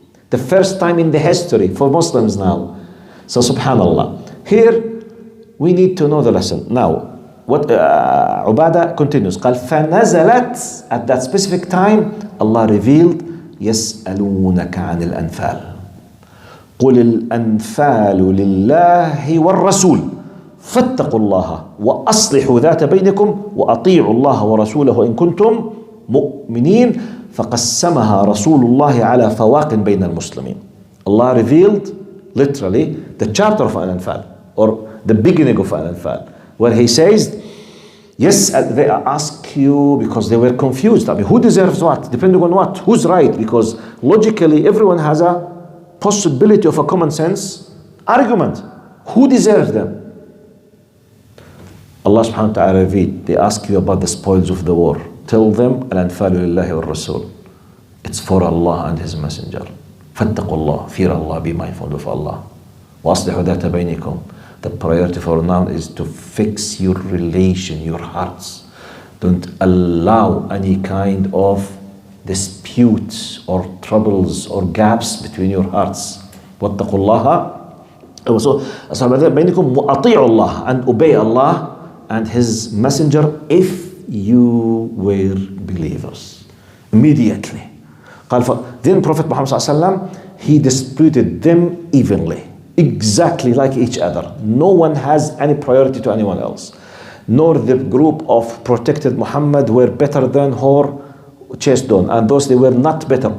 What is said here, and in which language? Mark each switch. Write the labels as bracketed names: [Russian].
[English] The first time in the history for Muslims now. So subhanallah. Here we need to know the lesson. Now, what Ubadah continues. [Arabic] قال فنزلت, [English] at that specific time, Allah revealed, [Arabic] يسألونك عن الأنفال. قل الأنفال لله والرسول فاتقوا الله وأصلحوا ذات بينكم وأطيعوا الله ورسوله إن كنتم مؤمنين فقسمها رسول الله على فواق بين المسلمين. [English] Allah revealed literally the chapter of Al-Anfal, or the beginning of Al-Anfal, where he says, yes, they ask you because they were confused. I mean, who deserves what? Depending on what? Who's right? Because logically everyone has a possibility of a common sense argument. Who deserves them? Allah subhanahu wa ta'ala revealed, they ask you about the spoils of the war. Tell them, Al-Anfalu lillahi wa rasul. It's for Allah and His Messenger. [Arabic] فاتقوا الله, [English] fear Allah, be mindful of Allah. [Arabic] وأصلحوا ذات بينكم. [English] The priority for now is to fix your relation, your hearts. Don't allow any kind of disputes or troubles or gaps between your hearts. [Arabic] واتقوا الله. So بينكم وأطيعوا الله, [English] and obey Allah and his messenger if you were believers. Immediately. Then Prophet Muhammad ﷺ, he disputed them evenly, exactly like each other. No one has any priority to anyone else. Nor the group of protected Muhammad were better than or chased on, and those they were not better.